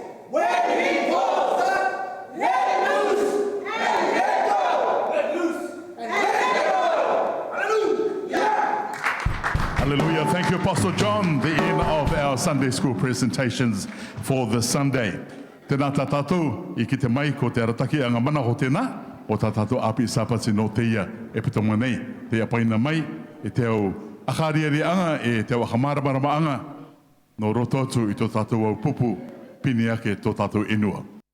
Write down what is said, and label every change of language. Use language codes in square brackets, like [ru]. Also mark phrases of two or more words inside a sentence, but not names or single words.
[en] When he calls us, let loose and let go. Let loose and let go. Hallelujah. Hallelujah. Thank you, Apostle John, the end of our Sunday school presentations for this Sunday. [rar] Tēnā tā tātou, I ki te mai ko te arataki anga mana ho tēnā, o tā tātou api sāpati no teia e pitonga nei, te apaina mai, e te au akariari anga, e te au akamaramara anga, no roto atu I tō tātou au pupu, pini ake tō tātou inua.